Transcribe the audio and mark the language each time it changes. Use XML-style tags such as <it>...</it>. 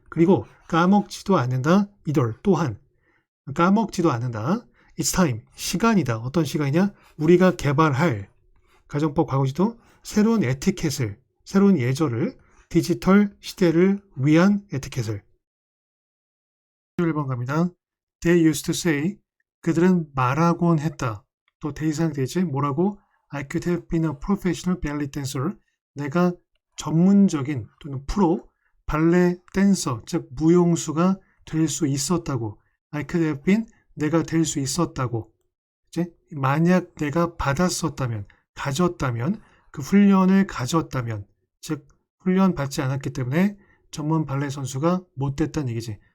<ko>그리고 까먹지도 않는다. 이들 또한 까먹지도 않는다.</ko> <en>It's time.</en> <ko>시간이다. 어떤 시간이냐? 우리가 개발할 가정법 과거시도 새로운 에티켓을 새로운 예절을, 디지털 시대를 위한 에티켓을. 11번 갑니다.</ko> <en>They used to say,</en> <ko>그들은 말하곤 했다. 또 대이상 되지 뭐라고?</ko> <en>I could have been a professional ballet dancer.</en> <ko>내가 전문적인 또는 프로 발레 댄서, 즉 무용수가 될 수 있었다고.</ko> <en>I could have been,</en> <ko>내가 될 수 있었다고. 이제 만약 내가 받았었다면, 가졌다면, 그 훈련을 가졌다면, 즉 훈련 받지 않았기 때문에 전문 발레 선수가 못 됐다는 얘기지.</ko>